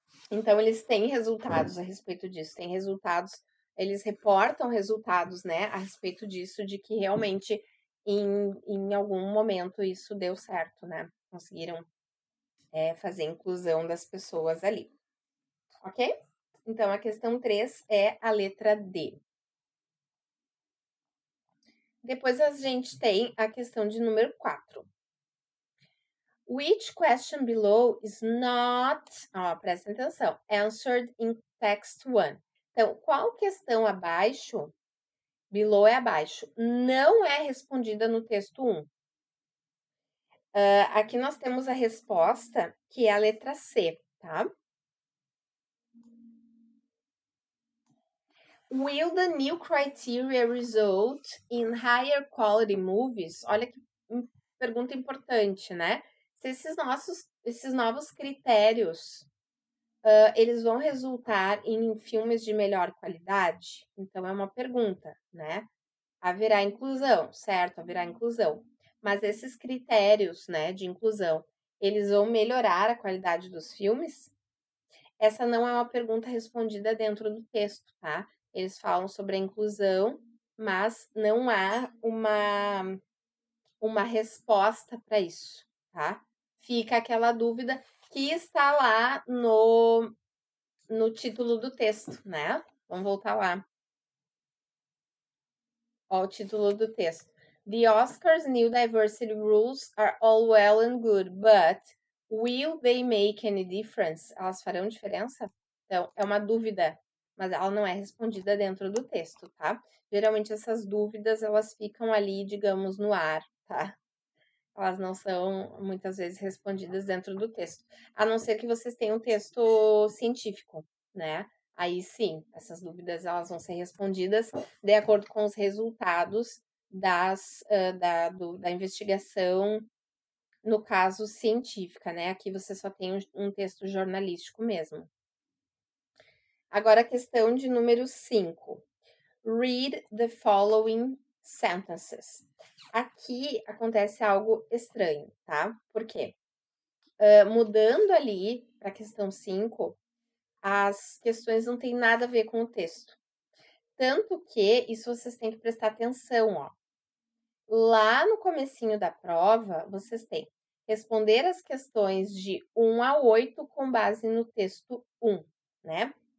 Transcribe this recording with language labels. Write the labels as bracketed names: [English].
[Portuguese] Então, eles têm resultados a respeito disso, têm resultados, eles reportam resultados, né, a respeito disso, de que realmente em algum momento isso deu certo, né? Conseguiram fazer a inclusão das pessoas ali, ok? Então, a questão 3 é a letra D. Depois a gente tem a questão de número 4. [English] Which question below is not, [Portuguese] presta atenção, [English] answered in text 1? [Portuguese] Então, qual questão abaixo, below é abaixo, não é respondida no texto 1? Aqui nós temos a resposta, que é a letra C, tá? [English] Will the new criteria result in higher quality movies? [Portuguese] Olha que pergunta importante, né? Se esses novos critérios, eles vão resultar em filmes de melhor qualidade? Então, é uma pergunta, né? Haverá inclusão, certo? Haverá inclusão. Mas esses critérios, né, de inclusão, eles vão melhorar a qualidade dos filmes? Essa não é uma pergunta respondida dentro do texto, tá? Eles falam sobre a inclusão, mas não há uma resposta para isso, tá? Fica aquela dúvida que está lá no título do texto, né? Vamos voltar lá. Ó, o título do texto. [English] The Oscars' new diversity rules are all well and good, but will they make any difference? [Portuguese] Elas farão diferença? Então, é uma dúvida, mas ela não é respondida dentro do texto, tá? Geralmente essas dúvidas, elas ficam ali, digamos, no ar, tá? Elas não são muitas vezes respondidas dentro do texto. A não ser que vocês tenham um texto científico, né? Aí sim, essas dúvidas elas vão ser respondidas de acordo com os resultados da investigação, no caso científica, né? Aqui você só tem um texto jornalístico mesmo. Agora a questão de número 5. [English] Read the following sentences. [Portuguese] Aqui acontece algo estranho, tá? Por quê? Mudando ali para a questão 5, as questões não têm nada a ver com o texto. Tanto que isso vocês têm que prestar atenção, ó. Lá no comecinho da prova, vocês têm responder as questões de 1 a 8 com base no texto 1, né?